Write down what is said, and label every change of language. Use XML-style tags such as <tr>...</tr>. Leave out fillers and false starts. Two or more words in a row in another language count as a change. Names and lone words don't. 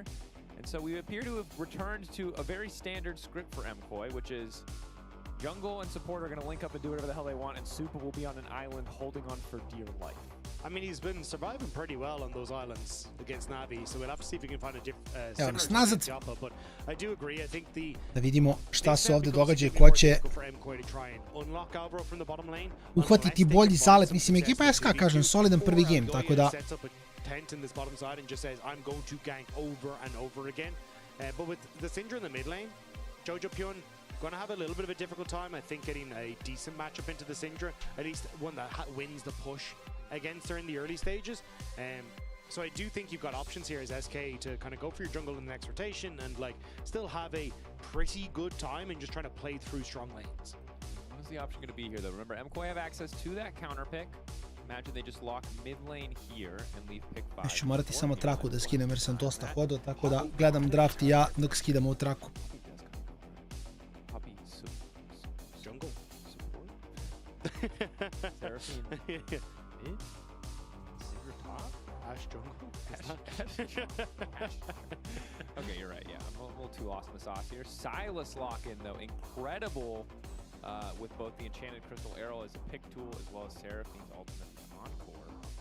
<en>And so we appear to have returned to a very standard script for MKOI, which is jungle and support are going to link up and do whatever the hell they want, and Super will be on an island holding on for dear life. I mean, he's been surviving pretty well on those islands against Navi, so we'll have to see if we can find a</en> <sr>Evo nas</sr> <en>similar</en> <sr>nazad.</sr> <en>Joppa, but I do agree. I think</en> <sr>Da vidimo šta se ovdje događa i ko će uhvatiti bolji zalet. Mislim, ekipa SK, kažem, solidan prvi game, tako da...</sr> <en>tent in this bottom side and just says, I'm going to gank over and over again. But with the Syndra in the mid lane, Jojo Pyun going to have a little bit of a difficult time, I think, getting a decent matchup into the Syndra, at least one that wins the push against her in the early stages. So I do think you've got options here as SK to kind of go for your jungle in the next rotation and like still have a pretty good time and just trying to play through strong lanes. What is the option going to be here, though? Remember, MKOI have access to that counter pick. Imagine they just lock mid lane here and leave pick 5.</en> <sr>Još ću morati samo traku da skinem jer sam dosta hodao, tako da gledam draft i ja dok skidamo u traku.</sr> <en>Jungle. Seraphine. Syndra top? Ash jungle? Okay, you're right, yeah. I'm a little too lost in the sauce here. Silas lock-in, though, incredible with both the Enchanted Crystal Arrow as a pick tool as well as Seraphine's ultimate encore.</en>